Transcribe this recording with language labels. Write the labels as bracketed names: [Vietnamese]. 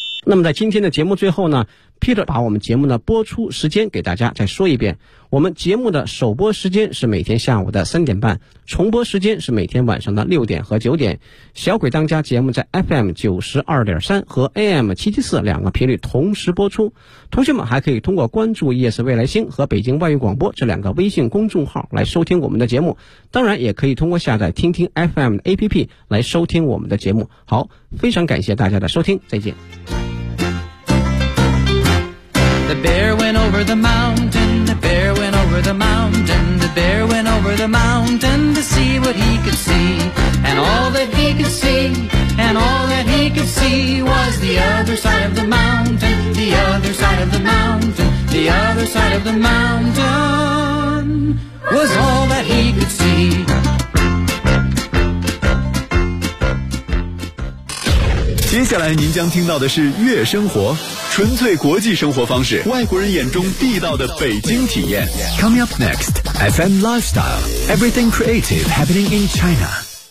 [Chinese] 那么在今天的节目最后呢， Peter 把我们节目的播出时间给大家再说一遍，我们节目的首播时间是每天下午的3:30，重播时间是每天晚上的6点和9点，小鬼当家节目在 FM92.3 和 AM774 两个频率同时播出，同学们还可以通过关注 ES 未来星和北京外语广播这两个微信公众号来收听我们的节目，当然也可以通过下载听听 FM 的 APP 来收听我们的节目。好，非常感谢大家的收听，再见。 [English] The bear went over the mountain, the bear went over the mountain, the bear went over the mountain to see what he could see. And all that he could see, and all that he could see was the other side of the mountain, the other side of the mountain, the other side of the mountain was all that he could see. [Chinese] 接下来您将听到的是悦生活，纯粹国际生活方式，外国人眼中地道的北京体验。 [English] Coming up next, FM Lifestyle, Everything Creative Happening in China.